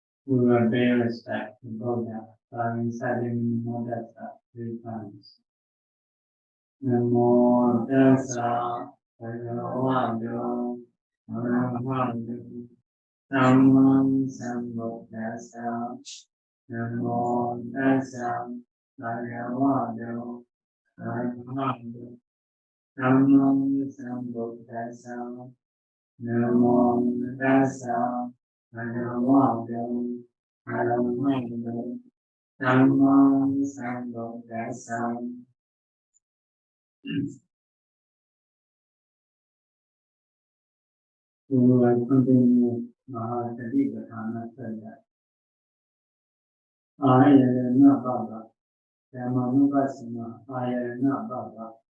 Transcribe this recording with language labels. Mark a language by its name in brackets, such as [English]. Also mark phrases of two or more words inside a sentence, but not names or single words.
[English] We will pay respect to Buddha by reciting Modassa 3 times. [Pali] Namo Tassa Bhagavato Arahato Samma Sambuddhassa. Namo Tassa Bhagavato Arahato Samma Sambuddhassa. Namo Tassa Bhagavato Arahato Samma Sambuddhassa. [English] We will continue Mahāsatipaṭṭhāna further. [Pali] Ayana Baba, Dhammanupassana, Ayana Baba.